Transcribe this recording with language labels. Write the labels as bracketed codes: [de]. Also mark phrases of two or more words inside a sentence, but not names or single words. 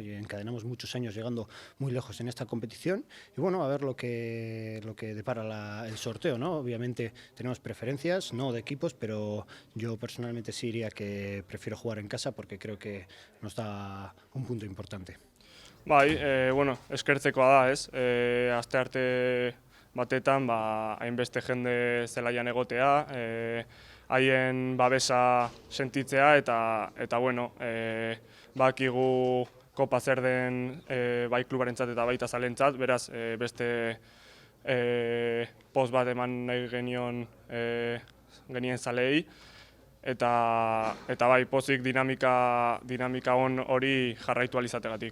[es] Y encadenamos muchos años llegando muy lejos en esta competición y bueno, a ver lo que depara el sorteo, ¿no? Obviamente tenemos preferencias, no de equipos, pero yo personalmente sí diría que prefiero jugar en casa porque creo que nos da un punto importante. [eu] Bai, eskertzekoa da, ez? Astearte batetan, hainbeste jende zelaian egotea, haien babesa sentitzea eta bakigu kopa zer den bai klubarentzat eta baita zalentzat, beraz beste post bat eman nahi genien zalei eta bai pozik dinamika on hori jarraitu alizategatik.